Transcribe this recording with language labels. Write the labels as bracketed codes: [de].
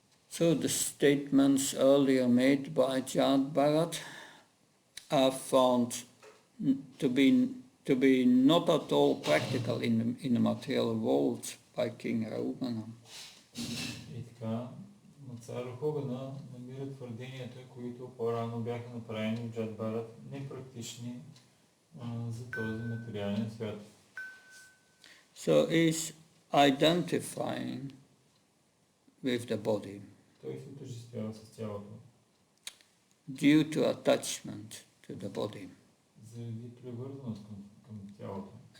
[en] So the statements earlier made by Jad Bharat are found to be not at all practical in the material world by King Rahugana. [bg] И така, на цар Рахугана намира твърденията, които по-рано бяха направени от Джад Бхарат, непрактични за този материален свят. [en] So he's identifying with the body [bg] Той се отъждествява с тялото, [en] due to attachment to the body. [bg] заради привързаност към тялото.